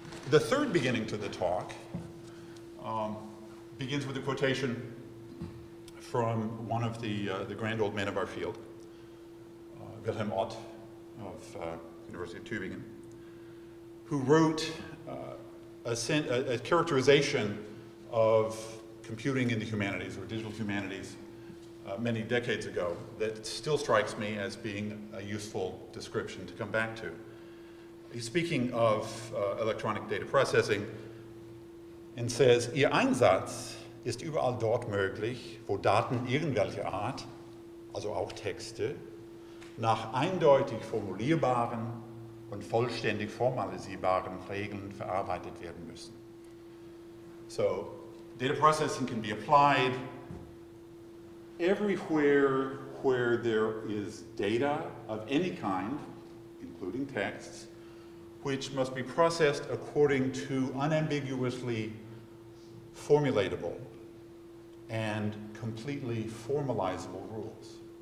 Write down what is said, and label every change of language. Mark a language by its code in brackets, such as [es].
[en] The third beginning to the talk begins with a quotation from one of the grand old men of our field, Wilhelm Ott of University of Tübingen, who wrote a characterization of computing in the humanities, or digital humanities, many decades ago that still strikes me as being a useful description to come back to. He's speaking of electronic data processing and says, [de] Ihr Einsatz ist überall dort möglich, wo Daten irgendwelcher Art, also auch Texte, nach eindeutig formulierbaren und vollständig formalisierbaren Regeln verarbeitet werden müssen. [en] So, data processing can be applied everywhere where there is data of any kind, including texts, which must be processed according to unambiguously formulatable and completely formalizable rules.